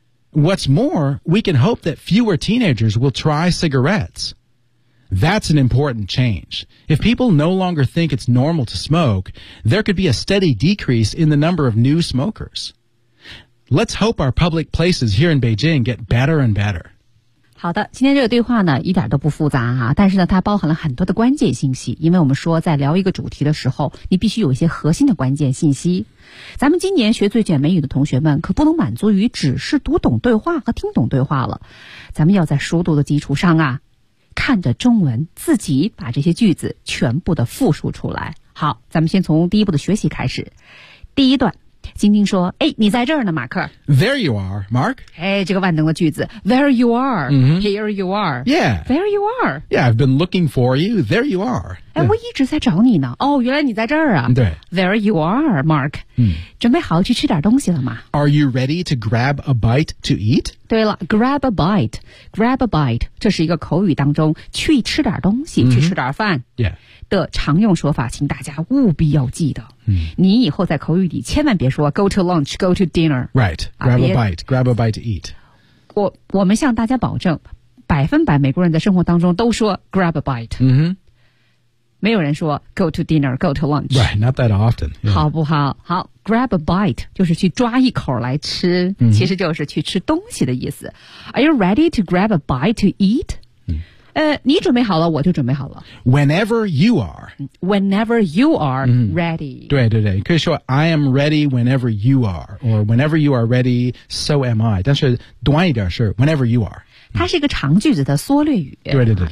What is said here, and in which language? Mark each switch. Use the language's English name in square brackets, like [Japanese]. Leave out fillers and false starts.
[English] What's more, we can hope that fewer teenagers will try cigarettes. That's an important change. If people no longer think it's normal to smoke, there could be a steady decrease in the number of new smokers. Let's hope our public places here in Beijing get better and better. [Chinese] 好的，今天这个对话呢一点都不复杂哈，但是呢它包含了很多的关键信息，因为我们说在聊一个主题的时候你必须有一些核心的关键信息。咱们今年学最卷美语的同学们可不能满足于只是读懂对话和听懂对话了，咱们要在熟读的基础上啊看着中文自己把这些句子全部的复述出来。好，咱们先从第一步的学习开始。第一段，晶晶说，哎，你在这儿呢，马克。 [English] There you are, Mark. [Chinese] 哎，这个万能的句子。 [English] There you are.、 [Chinese] Mm-hmm. [English] Here you are. Yeah. There you are. Yeah, I've been looking for you. There you are. [Chinese] 哎，我一直在找你呢。哦，原来你在这儿啊。对。 [English] There you are, Mark.、 [Chinese] 准备好去吃点东西了吗？ [English] Are you ready to grab a bite to eat? [Chinese] 对了， [English] grab a bite. Grab a bite. [Chinese] 这是一个口语当中去吃点东西、去吃点饭。 [English] Yeah. [Chinese] 的常用说法，请大家务必要记得。你以后在口语里千万别说 [English] go to lunch, go to dinner. Right, grab a bite, grab a bite to eat. [Chinese] 我们向大家保证，百分百美国人在生活当中都说 grab a bite. 没有人说 [English] go to dinner, go to lunch. Right, not that often.、Yeah. [Chinese] 好不好？好， grab a bite 就是去抓一口来吃、其实就是去吃东西的意思。 [English] Are you ready to grab a bite to eat? [Chinese] 你准备好了我就准备好了。 [English] Whenever you are. Whenever you are ready.、 [Chinese] 对对对，可以说 [English] I am ready whenever you are, or whenever you are ready, so am I. [Chinese] 但是短一点是 [English] whenever you are. [Chinese] 它是一个长句子的缩略语。对对 对。